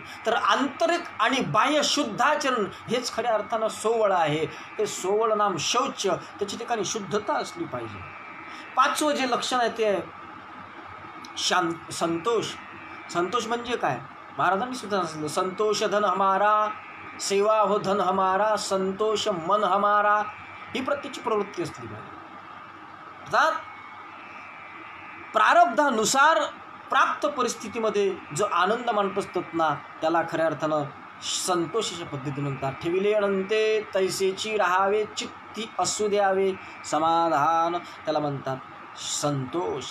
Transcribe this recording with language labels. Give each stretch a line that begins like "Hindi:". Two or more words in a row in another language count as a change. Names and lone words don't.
Marathi: तर आंतरिक आणि बाह्य शुद्धाचरण हेच खऱ्या अर्थानं सोवळ आहे. हे सोवळ नाम शौच, त्याच्या ठिकाणी शुद्धता असली पाहिजे. 5वं जे लक्षण आहे ते आहे संतोष. संतोष म्हणजे काय? महाराजांनी सुद्धा सांगितलं,
Hindi: संतोष धन हमारा, सेवा हो धन हमारा, संतोष मन हमारा.
Marathi: ही प्रत्येची प्रवृत्ती असली पाहिजे. अर्थात प्रारब्धानुसार प्राप्त परिस्थितीमध्ये जो आनंद मानत असतात ना, त्याला खऱ्या अर्थानं संतोषाच्या पद्धतीने म्हणतात. ठेविले अनंते तैसेची राहावे, चित्ती असू द्यावे समाधान, त्याला म्हणतात संतोष.